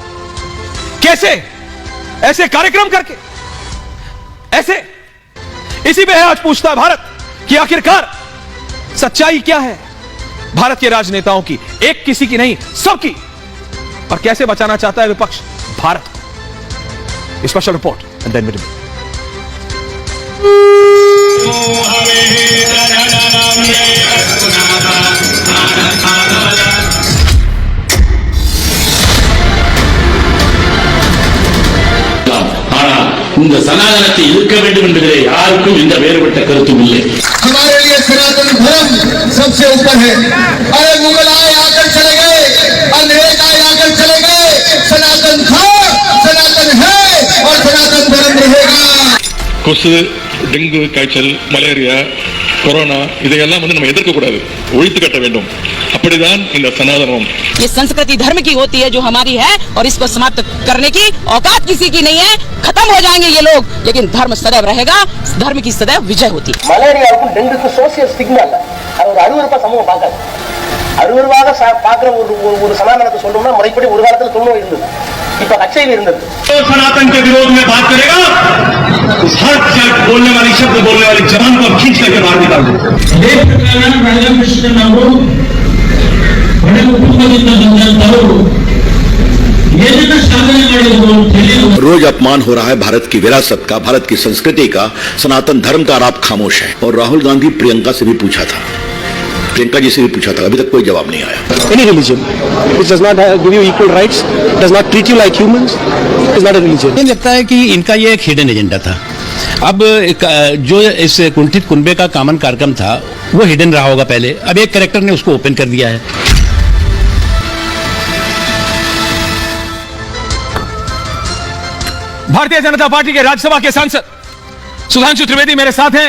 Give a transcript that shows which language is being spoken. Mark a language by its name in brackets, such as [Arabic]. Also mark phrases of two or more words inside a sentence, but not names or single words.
[Hindi] कैसे? ऐसे कार्यक्रम करके, ऐसे। इसी पे है आज पूछता है भारत कि आखिरकार सच्चाई क्या है भारत के राजनेताओं की, एक किसी की नहीं, सबकी। और कैसे बचाना चाहता है विपक्ष भारत को? [English] special report and then we [Tamil] இந்த சனாதனத்தை இருக்க வேண்டும் என்பதிலே யாருக்கும் எந்த வேறுபட்ட கருத்தும் இல்லை. [Hindi] हमारे लिए सनातन धर्म सबसे ऊपर है। अरे मुगल आए आकर चले गए, अंग्रेज आए आकर चले गए, सनातन था, सनातन है और सनातन धर्म रहेगा। [Tamil] கொசு, டெங்கு காய்ச்சல், மலேரியா கொரோனா இதையெல்லாம் நம்ம எதிர்க்க கூடாது, ஒழித்து கட்ட வேண்டும். அப்படிதான் இந்த சனாதனம். [Hindi] ये संस्कृति धर्म की होती है जो हमारी है और इसको समाप्त करने की औकात किसी की नहीं है. खत्म हो जाएंगे ये लोग, लेकिन धर्म सदैव रहेगा. धर्म की सदैव विजय होती है. [Tamil] மலேரியாவுக்கும் டெங்குக்கும் [English] social stigma [Tamil] இல்ல, அது ஒரு அருவருப்பா சமூகம் பார்க்காது. அருவருவாக பார்க்கிற ஒரு சனாதனத்தை சொல்லணும்னா முறைப்படி ஒரு காலத்துல தொண்ணூறு இருந்தது, இப்ப HIV இருந்தது. [Hindi] सनातन के विरोध में बात करेगा तो हर बोलने वाली शब्द बोलने वाली जबान को खींच करके बाहर निकाल दो. रोज अपमान हो रहा है भारत की विरासत का, भारत की संस्कृति का, सनातन धर्म का, और आप खामोश हैं. और राहुल गांधी प्रियंका से भी पूछा था, प्रियंका जी से भी पूछा था, अभी तक कोई जवाब नहीं आया. [English] Any religion which does not give you equal rights, does not treat you like humans, is not a religion. [Hindi] मुझे लगता है कि इनका ये एक [English] hidden agenda [Hindi] था. अब जो इस कुंठित कुनबे का कॉमन कार्यक्रम था वो हिडन रहा होगा पहले, अब एक कैरेक्टर ने उसको ओपन कर दिया है. भारतीय जनता पार्टी के राज्यसभा के सांसद सुधांशु त्रिवेदी मेरे साथ हैं.